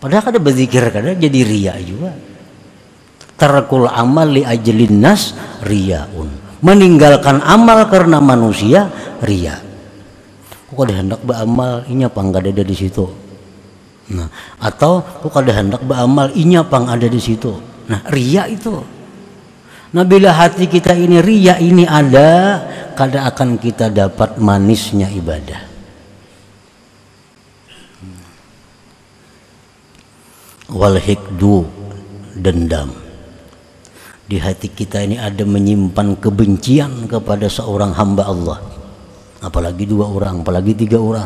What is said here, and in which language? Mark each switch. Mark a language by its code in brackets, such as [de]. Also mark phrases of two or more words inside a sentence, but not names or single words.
[bjn] Padahal kada berzikir kada jadi riya juga. [ar] Tarkul amal li ajlin nas riyaun. [id] Meninggalkan amal karena manusia riya. [bjn] Kok kada hendak beramal inya pang kada ada di situ. Nah, atau kok kada hendak beramal inya pang ada di situ. [id] Nah, riya itu. [bjn] Nah, bila hati kita ini riya ini ada, kada akan kita dapat manisnya ibadah. [ar] Wal hikdu, dendam. [id] Di hati kita ini ada menyimpan kebencian kepada seorang hamba Allah, apalagi 2 orang, apalagi 3 orang.